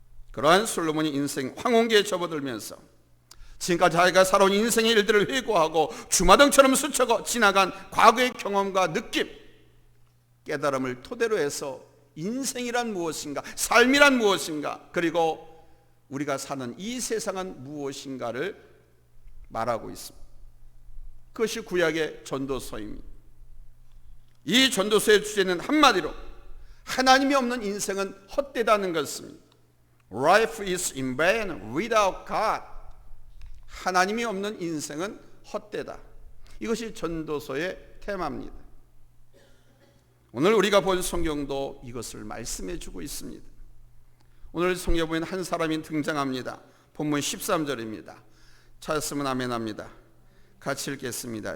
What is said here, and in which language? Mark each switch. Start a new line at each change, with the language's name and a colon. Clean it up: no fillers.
Korean: 그러한 솔로몬이 인생 황혼기에 접어들면서 지금까지 자기가 살아온 인생의 일들을 회고하고 주마등처럼 스쳐 지나간 과거의 경험과 느낌, 깨달음을 토대로 해서 인생이란 무엇인가, 삶이란 무엇인가, 그리고 우리가 사는 이 세상은 무엇인가를 말하고 있습니다. 그것이 구약의 전도서입니다. 이 전도서의 주제는 한마디로 하나님이 없는 인생은 헛되다는 것입니다.
English: Life is in vain without God.
Korean: 하나님이 없는 인생은 헛되다. 이것이 전도서의 테마입니다. 오늘 우리가 본 성경도 이것을 말씀해 주고 있습니다. 오늘 성경에 보면 한 사람이 등장합니다. 본문 13절입니다. 찾았으면 아멘합니다. 같이 읽겠습니다.